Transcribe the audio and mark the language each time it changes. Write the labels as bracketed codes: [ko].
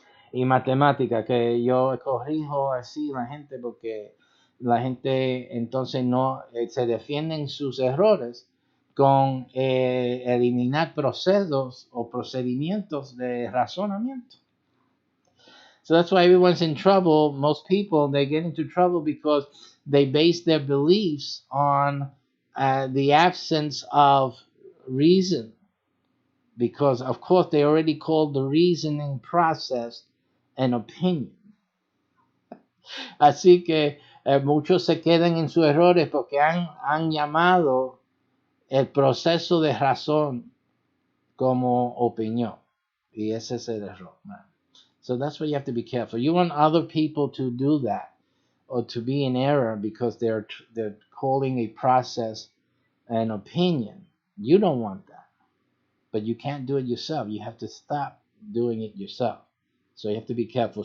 [es] Y matemática, que yo corrijo así la gente porque la gente entonces no se defienden sus errores con eliminar procesos o procedimientos de razonamiento. [en] So that's why everyone's in trouble. Most people, they get into trouble because they base their beliefs on the absence of reason. Because, of course, they already called the reasoning process an opinion. [es] Así que muchos se quedan en sus errores porque han llamado el proceso de razón como opinión. Y ese es el error, man. [en] So that's why you have to be careful. You want other people to do that or to be in error because they're calling a process an opinion. You don't want that. But you can't do it yourself. You have to stop doing it yourself. So you have to be careful.